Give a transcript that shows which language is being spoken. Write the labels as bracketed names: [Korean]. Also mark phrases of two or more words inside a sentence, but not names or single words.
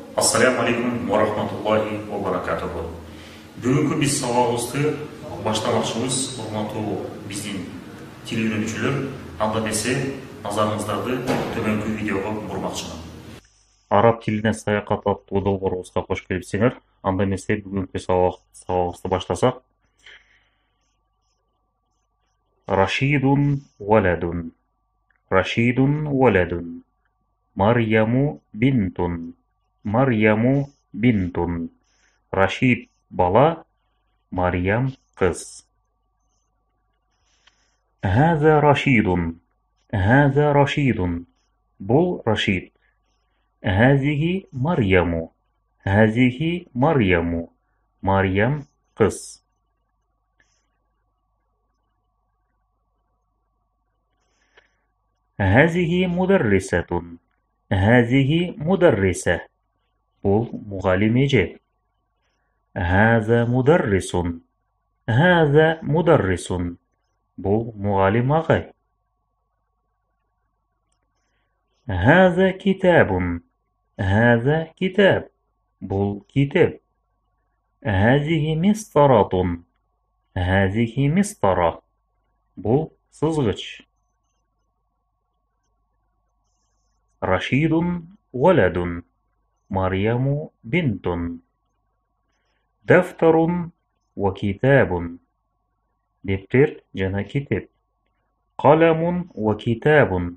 [Arabic] السلام عليكم ورحمة الله وبركاته. [Kyrgyz] Бүгінгі біз сабағымызды баштамақшымыз, урматтуу биздин тил үйрөнүүчүлөр. Анда эмесе назарыңыздарды төмөнкү видеого бурмакчымын. Араб тилине саякат аттуу долбоорубузга кош келипсиңер. Анда эмесе бүгүнкү сабагыбызды баштасак. [Arabic] راشد ولد. راشد ولد. مريم بنت. مريم بنت. [Kyrgyz] Рашид бала, Марьям кыз. [Arabic] هذا راشد. هذا راشد. [Kyrgyz] Бул Рашид. [Arabic] هذه مريم. هذه مريم. [Kyrgyz] Марьям кыз. [Arabic] هذه مدرسة. هذه مدرسة. [Kyrgyz] Бул мугалим эже. [Arabic] هذا مدرس. هذا مدرس. [Kyrgyz] Бул мугалим агай. [Arabic] هذا كتاب. هذا كتاب. [Kyrgyz] Бул китаб. [Arabic] هذه مسطرة. هذه مسطرة. [Kyrgyz] Бул сызгыч. [Arabic] راشد ولد. مريم بنت. دفتر وكتاب. [Kyrgyz] Дептер жана китеп. [Arabic] قلم وكتاب.